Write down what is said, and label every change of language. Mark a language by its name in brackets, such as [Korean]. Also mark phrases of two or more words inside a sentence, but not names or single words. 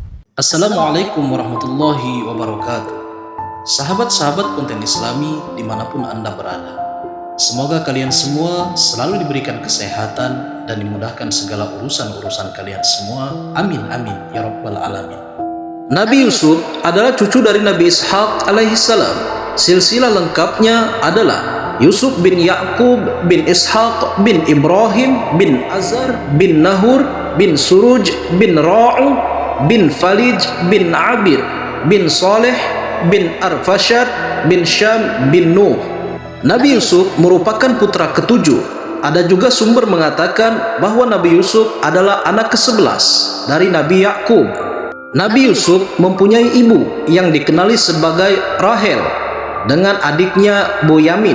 [Arabic] السلام عليكم ورحمة الله وبركاته. [Indonesian] Sahabat-sahabat konten Islami dimanapun Anda berada, semoga kalian semua selalu diberikan kesehatan dan dimudahkan segala urusan-urusan kalian semua. [Arabic] آمين آمين يا رب العالمين. [Indonesian] Nabi Yusuf adalah cucu dari Nabi Ishaq alaihissalam. Silsilah lengkapnya adalah Yusuf bin Ya'qub bin Ishaq bin Ibrahim bin Azar bin Nahur bin Suruj bin Ra'u bin Falij bin Abir bin Saleh bin Arfashad bin Syam bin Nuh. Nabi Yusuf merupakan putra ketujuh. Ada juga sumber mengatakan bahwa Nabi Yusuf adalah anak ke-11 dari Nabi Ya'qub. Nabi Yusuf mempunyai ibu yang dikenali sebagai Rahel dengan adiknya Boyamin.